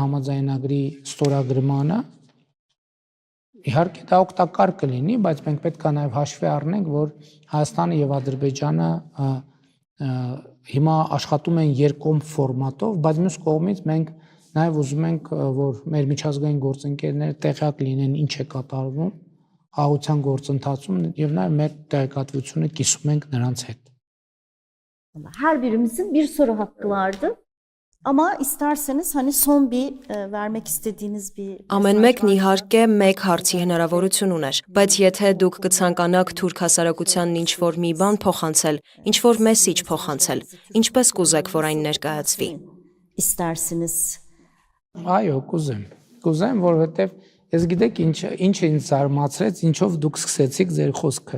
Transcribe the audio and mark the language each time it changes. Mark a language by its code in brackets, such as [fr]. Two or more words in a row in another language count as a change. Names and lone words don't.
[hy] համաձայնագրի ստորագրմանը, իհարկե դա օգտակար կլինի, բայց մենք պետք է նաև հաշվի առնենք, որ Հայաստանը եւ Ադրբեջանը հիմա աշխատում են երկկողմ ֆորմատով, բայց մյուս կողմից մենք նաև ուզում ենք, որ մեր միջազգային գործընկերները տեղյակ լինեն ինչ է կատարվում խաղաղության գործընթացում եւ նաև մեր տեղեկատվությունը կիսում ենք նրանց հետ։ [tr] Her birimizin bir soru hakkı vardı. Ama isterseniz hani son bir vermek istediğiniz bir [hy] Ամեն մեկն իհարկե մեկ հարցի հնարավորություն ուներ, բայց եթե դուք կցանկանաք թուրք հասարակությանն ինչ-որ մի բան փոխանցել, ինչ-որ մեսիջ փոխանցել, ինչպես կուզեք, որ այն ներկայացվի։ [tr] istersiniz. [hy] Այո, կուզեմ, որովհետև ես գիտեք ինչ ինձ զարմացրեց, ինչով դուք սկսեցիք ձեր խոսքը։